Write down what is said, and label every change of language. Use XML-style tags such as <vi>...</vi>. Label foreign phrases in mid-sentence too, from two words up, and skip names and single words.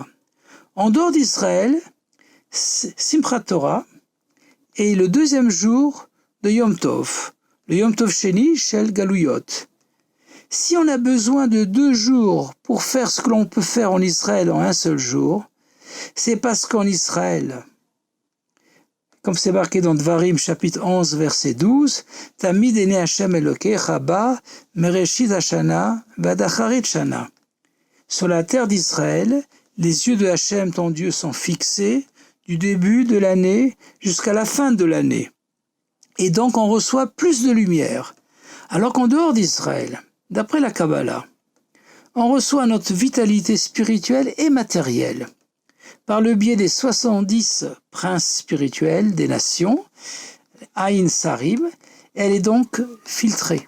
<fr>En dehors d'Israël, Simchat Torah est le 2e jour de</fr> <he>יום טוב,</he> <fr>le</fr> <he>יום טוב שני של גלויות.</he> <fr>Si on a besoin de 2 jours pour faire ce que l'on peut faire en Israël en un seul jour, c'est parce qu'en Israël, comme c'est marqué dans Dvarim, chapitre 11, verset 12,</fr> <he>תמיד עיני השם אלוקיך בה מרשית השנה ועד אחרית שנה.</he> <fr>Sur la terre d'Israël, les yeux de Hashem, ton Dieu, sont fixés du début de l'année jusqu'à la fin de l'année. Et donc on reçoit plus de lumière. Alors qu'en dehors d'Israël, d'après la Kabbalah, on reçoit notre vitalité spirituelle et matérielle par le biais des 70 princes spirituels des nations,</fr> <he>עין שרים,</he> <fr>elle est donc filtrée.</fr>